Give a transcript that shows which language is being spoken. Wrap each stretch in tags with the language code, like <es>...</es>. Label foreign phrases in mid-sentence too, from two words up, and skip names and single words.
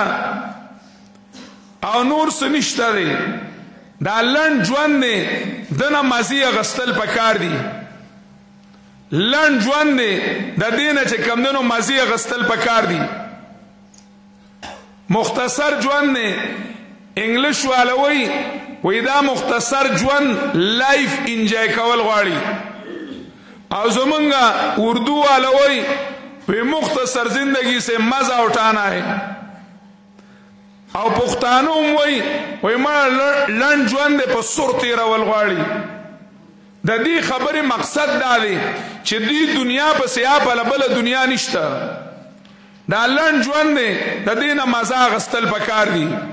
<ps>نه او نور څه نشته دی دا لنډ ژوند دی دنه مزي غستل پکار دي لنډ ژوند دی د دینه چې کمدنو مزي غستل پکار دي مختصر ژوند دی انګلیش والوي وې دا مختصر ژوند</ps> <en>life enjoy</en> <ps>کول غواړي او زمونږه اردو والوي په</ps> <ur>مختصر زندگی سے مزہ اٹھانا ہے</ur> <ps>او پښتانو وای ما لنډ ژوند په سر تیرول غواړي د دې خبرې مقصد دا دی چې دې دنیا په سیا په بل دنیا نشته دا لنډ ژوند دی د دې نه مزه غستل پکار دي</ps>